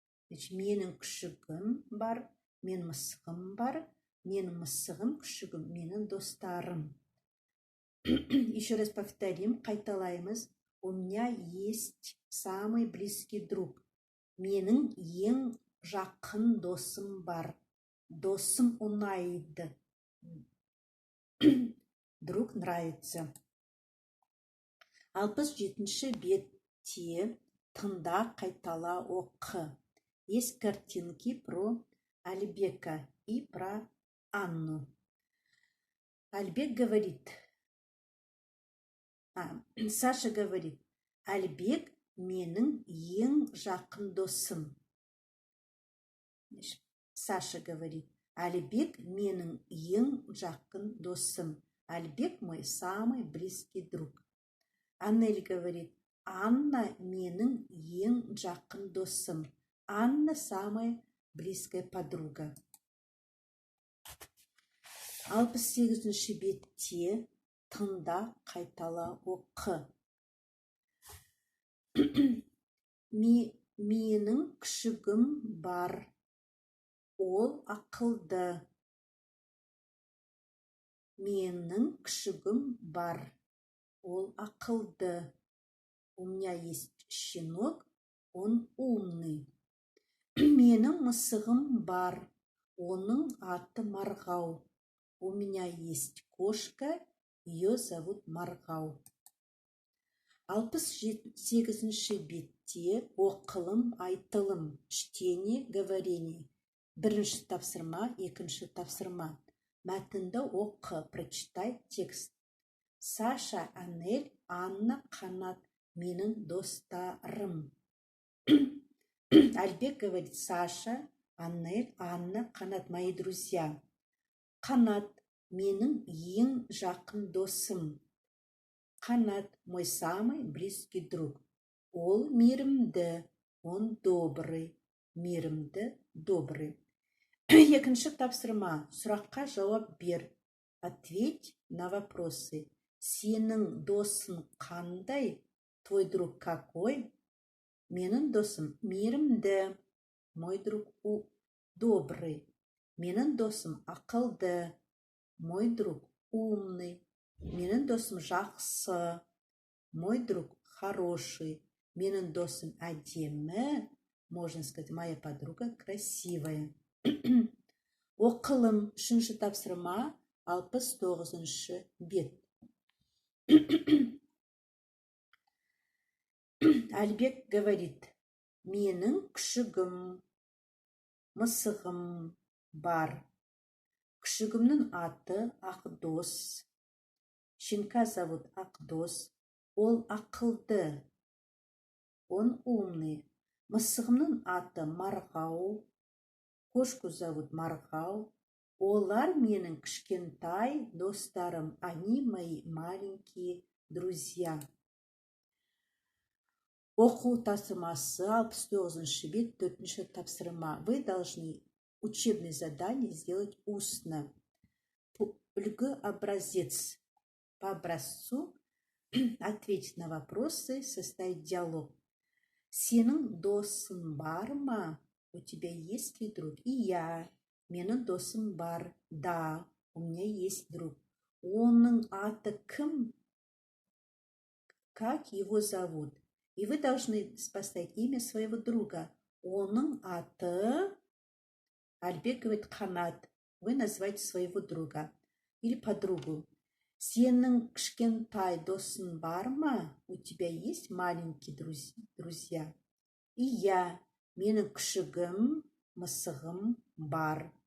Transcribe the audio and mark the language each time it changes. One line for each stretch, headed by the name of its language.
Kazakh: Менің күшігім бар, мен мысығым бар, менің мысығым, күшігім, менің достарым.
Russian: Еще раз повторим, қайталаймыз. У меня есть самый близкий друг.
Kazakh: Менің ең жақын досым бар. Досым ұнайды. Друг нравится. 67-ші бетте тыңда, қайтала, оқы.
Russian: Есть картинки про Альбека и про Анну.
Kazakh: Альбек говорит, Саша говорит, Альбек менің ең жақын досым. Саша говорит, Альбек менің ең жақын досым.
Russian: Альбек мой самый близкий друг.
Kazakh: Аннель говорит, Анна менің ең жақын досым.
Russian: Анна самая близкая подруга.
Kazakh: 68-ші бетте тыңда, қайтала, оқы. Менің күшігім бар. Ол ақылды. Менің күшігім бар. Ол ақылды.
Russian: У меня есть щенок, он умный.
Kazakh: Менің мысығым бар. Оның аты Марғау.
Russian: У меня есть кошка, ее зовут Марғау.
Kazakh: 68-ші бетте оқылым, айтылым, чтение, говорение. Бірінші тапсырма, екінші тапсырма. Мәтінді оқы, прочитай текст. Саша, Анель, Анна, Қанат, менің достарым.
Russian: Альбек говорит, Саша, Анель, Анна, Қанат, мои друзья.
Kazakh: Қанат, менің ең жақын досым.
Russian: Қанат, мой самый близкий друг. Ол мейірімді, он добрый.
Kazakh: Мейірімді, добрый. Екінші тапсырма, сұраққа жауап бер.
Russian: Ответь на вопросы. Сенің досың қандай? Твой друг какой? Менің досым мейірімді. Мой друг добрый. Менің досым ақылды. Мой друг умный. Менің досым жақсы. Мой друг хороший. Менің досым әдемі. Можно сказать, моя подруга красивая.
Kazakh: Оқылым, үшінші тапсырма, 69-ші бет. Альбек говорит, менің күшігім, мысығым бар. Күшігімнің аты Ақдос. Щенка зовут Ақдос. Ол ақылды. Он умный. Мысығымның аты Марғау. Кошку зовут Марғау. Олар менің кішкентай достарым.
Russian: Они мои маленькие друзья.
Kazakh: Оқу тапсырмасы 69 бет, 4-ші тапсырма.
Russian: Вы должны учебное задание сделать устно. Үлгі образец. По образцу ответить на вопросы, составить диалог. Сенің досың бар ма? У тебя есть ли друг? И я. Менің досым бар. Да, у меня есть друг.
Kazakh: Оның аты кім? Как его зовут?
Russian: И вы должны поставить имя своего друга. Оның аты... Альбек говорит Қанат. Вы называете своего друга или подругу.
Kazakh: Сенің кішкентай досың бар ма?
Russian: У тебя есть маленькие друзья? И я.
Kazakh: Менің күшігім, мысығым бар.